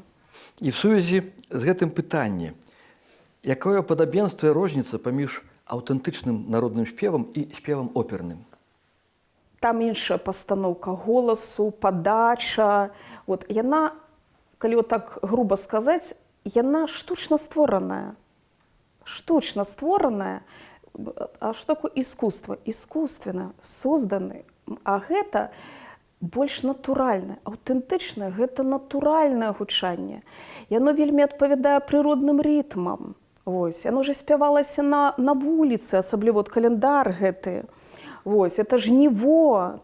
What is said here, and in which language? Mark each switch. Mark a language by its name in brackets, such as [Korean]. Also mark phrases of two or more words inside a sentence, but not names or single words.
[Belarusian] І в сувязі з гэтым пытанне, якое падабенства і розніца паміж аўтэнтычным народным спевам і спевам оперным? Там іншая пастаноўка голасу, падача. Вот, яна, калі так груба сказаць, яна штучна створаная. Штучна створаная. А што такое искусство? [Russian] Искусственно созданы. [Belarusian] А гэта больш натуральнае, аўтэнтычнае, гэта натуральнае гучанне. Яно вельмі адпавядае прыродным рытмам. Вось. Яно ўжо спявалася на вуліцы, асабліва календар гэты. Вось. Это жніво.